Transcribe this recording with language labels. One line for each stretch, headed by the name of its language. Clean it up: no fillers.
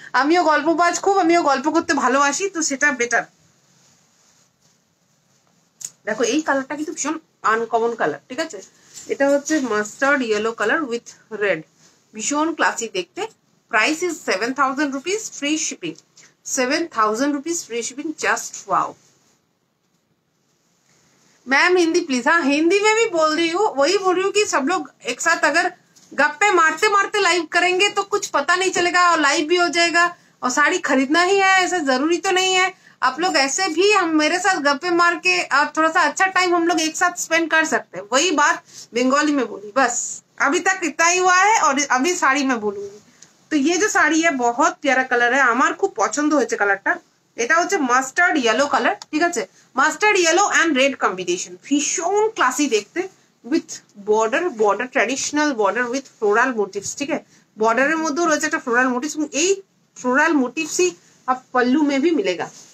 Bangla: আমিও গল্পবাজ খুব, আমিও গল্প করতে ভালোবাসি, তো সেটা বেটার। দেখো এই কালারটা কিন্তু ভীষণ আনকমন কালার, ঠিক আছে? এটা হচ্ছে mustard yellow colour with red, ভীষণ ক্লাসি দেখতে।
English: Price is 7000 rupees, free shipping. 7000 rupees free shipping, just wow.
Hindi: Ma'am Hindi please. हाँ हिंदी में भी बोल रही हूँ, वही बोल रही हूँ कि सब लोग एक साथ अगर गप्पे मारते मारते लाइव करेंगे तो कुछ पता नहीं चलेगा, और लाइव भी हो जाएगा। और साड़ी खरीदना ही है ऐसा जरूरी तो नहीं है, आप लोग ऐसे भी हम मेरे साथ गप्पे मार के और थोड़ा सा अच्छा टाइम हम लोग एक साथ स्पेंड कर सकते हैं। वही बात बंगाली में बोली, बस अभी तक इतना ही हुआ है, और अभी साड़ी में बोलूंगी। तो ये जो साड़ी है बहुत प्यारा कलर है,
Bangla: আমার খুব পছন্দ হয়েছে কালারটা। এটা হচ্ছে মাস্টার্ড ইয়েলো কালার, ঠিক আছে? Mustard yellow and red combination, ভীষণ ক্লাসি দেখতে, with border traditional border with floral motives, ঠিক আছে? বর্ডারের মধ্যেও রয়েছে একটা ফ্লোরাল মোটিভস, এবং এই ফ্লোরাল মোটিভস
Hindi: ही अब पल्लू में भी मिलेगा।